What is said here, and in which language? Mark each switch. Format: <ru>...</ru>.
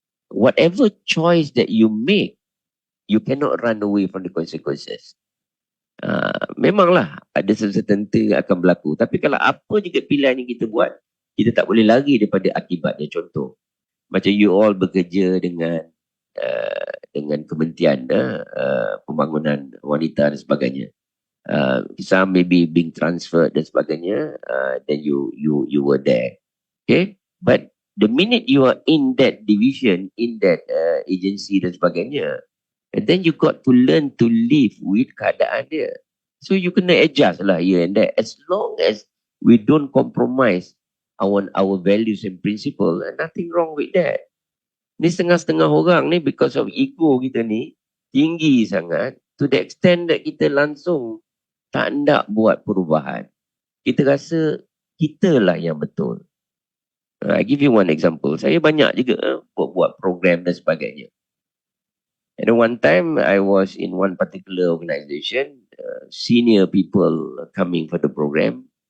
<en>Whatever choice that you make, you cannot run away from the consequences.</en> <ms>Memanglah ada sesuatu akan berlaku. Tapi kalau apa juga pilihan yang kita buat, kita tak boleh lari daripada akibatnya. Contoh, macam</ms> <en>you all</en> <ms>bekerja dengan kementerian pembangunan wanita dan sebagainya.</ms> <en>Some maybe being transferred</en> <ms>dan sebagainya,</ms> <en>then you were there. Okay, but the minute you are in that division, in that agency</en> <ms>dan sebagainya,</ms> <en>and then you got to learn to live with</en> <ms>keadaan dia.</ms> <en>So you</en> <ms>kena</ms> <en>adjust lah here and there. As long as we don't compromise our values and principle, nothing wrong with that.</en> <ms>Ni setengah-setengah orang ni</ms> <en>because of</en> <ms>ego kita ni tinggi sangat</ms> <en>to the extent that</en> <ms>kita langsung tak nak buat perubahan. Kita rasa kita lah yang betul.</ms> <en>I give you one example.</en> <ms>Saya banyak juga buat program dan sebagainya.</ms> <en>And then one time I was in one particular organisation, senior people coming for the program.</en>